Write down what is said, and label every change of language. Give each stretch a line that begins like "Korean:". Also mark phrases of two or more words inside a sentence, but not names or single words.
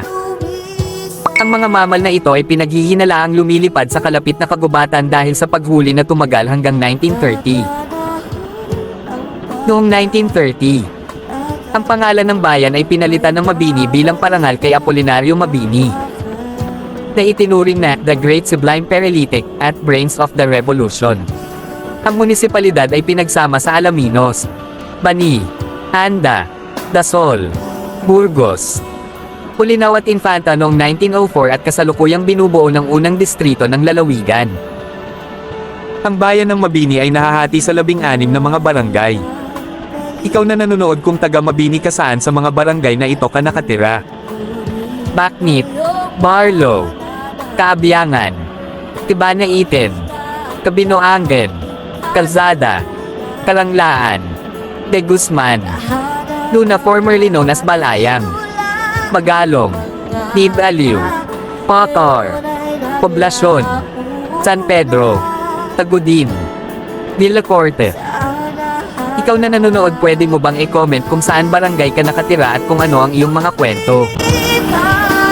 Filipino: Ang mga mamal na ito ay pinaghihinalaang lumilipad sa kalapit na kagubatan dahil sa paghuli na tumagal hanggang 1930. Noong 1930, ang pangalan ng bayan ay pinalitan ng Mabini bilang parangal kay Apolinario Mabini, na itinuring na
English: The Great Sublime Paralytic
Filipino: at
English: Brains of the Revolution.
Filipino: Ang munisipalidad ay pinagsama sa Alaminos, Bani, Anda, Dasol, Burgos, Pulinao at Infanta noong 1904 at kasalukuyang binubuo ng unang distrito ng lalawigan. Ang bayan ng Mabini ay nahahati sa 16 na mga barangay. Ikaw na nanonood kung taga Mabini ka saan sa mga barangay na ito ka nakatira. Baknit, Barlow, Kaabyangan, Tibana Iten, Kabinoangen, Calzada, Kalanglaan, De Guzman, Luna
English: formerly known as
Filipino: Balayang, Magalong, Nibaliw, Potor, Poblasyon, San Pedro, Tagudin, Villacorte. Ikaw na nanonood, pwede mo bang i-comment kung saan barangay ka nakatira at kung ano ang iyong mga kwento?